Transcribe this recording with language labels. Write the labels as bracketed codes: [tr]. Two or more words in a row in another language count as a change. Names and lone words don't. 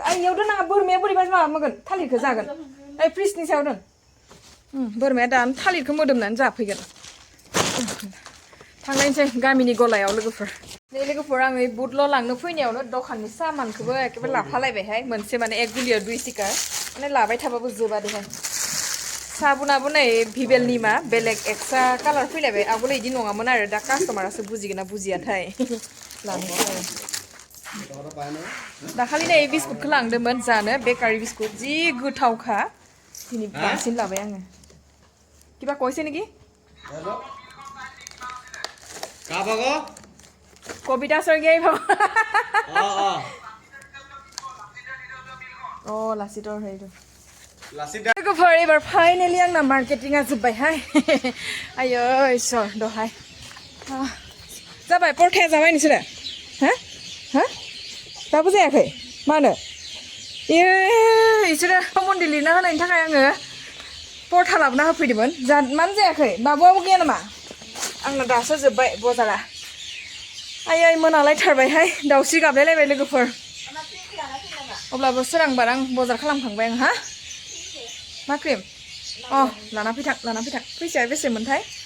[brx] आइयाव दोननाङा बोरमाया बोरैबा माबागोन थालिरखौ जागोन ओइ फ्रिजनि सायाव दोन बोरमाया दानो थालिरखौ मोदोमनानै जाफैगोन थांनायसै गामिनि गलायाव लोगोफोर नै लोगोफोर आङो बुटल' लांनो फैनायावनो दखाननि सामानखौबो एखेबारे लाफालायबायहाय मोनसे माने 1 गुलियाव 2 सिकार माने लाबाय थाबाबो जोबा देहाय साबुनाबो नै भिभेलनि मा बेलेग [en] extra colour [brx] फैलायबाय आगोल इदि नङामोन आरो दा कास्टमारासो बुजिगोन ना बुजियाथाय लानोसै दाखालि नै बिस्कुटखौ लांदोंमोन जानो [en] bakery biscuit [brx] जि गोथावखा दिनै बांसिन लाबाय आङो किबा [as] কৈছে নেকি কবিতা স্বৰ্গীয়াই ভাব লাচিতৰ হেৰিটো [brx] लोगोफोर एबार फाइनेलि आंना मार्केटिंआ जोब्बायहाय आयै इसोर दहाय जाबाय परथाया जाबाय नोंसोरो हा दाबो जायाखै मानो इसोरो मन्दिर लिरना होनायनि थाखाय आङो परथा लाबोना होफैदोंमोन मानो जायाखै बाबुआबो गैया नामा आंना दासो जोब्बाय बजारा आयै मोनालायथारबायहाय दाउस्रि गाबलायलायबाय लोगोफोर अब्लाबो सोरांबार आं बजार खालामखांबाय आं हा मा क्रिम लाना फैथां फैसाया बेसेमोनथाय